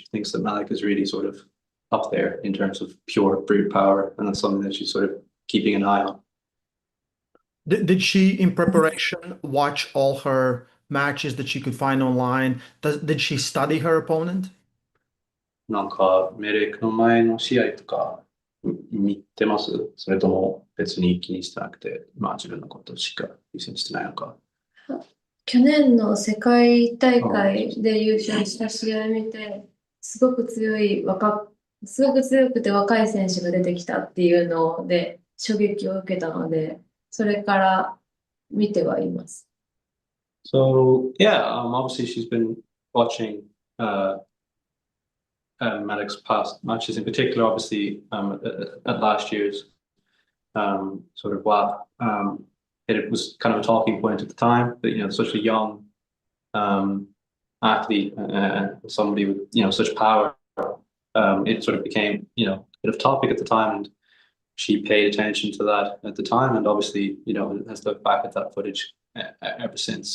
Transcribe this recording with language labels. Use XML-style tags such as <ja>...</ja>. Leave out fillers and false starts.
<en>She thinks that Melik is really sort of up there in terms of pure brute power, and that's something that she's sort of keeping an eye on. Did she, in preparation, watch all her matches that she could find online? Did she study her opponent?</en> <ja>なんか、メレクの前の試合とか見てます？それとも別に気にしてなくて、自分のことしか優先してないのか。去年の世界大会で優勝した試合見て、すごく強くて若い選手が出てきたっていうので衝撃を受けたので、それから見てはいます。</ja> <en>So yeah, obviously she's been watching Melik's past matches, in particular, obviously at last year's sort of WAP. It was kind of a talking point at the time that such a young athlete and somebody with such power, it sort of became a bit of topic at the time, and she paid attention to that at the time, and obviously has looked back at that footage ever since.</en>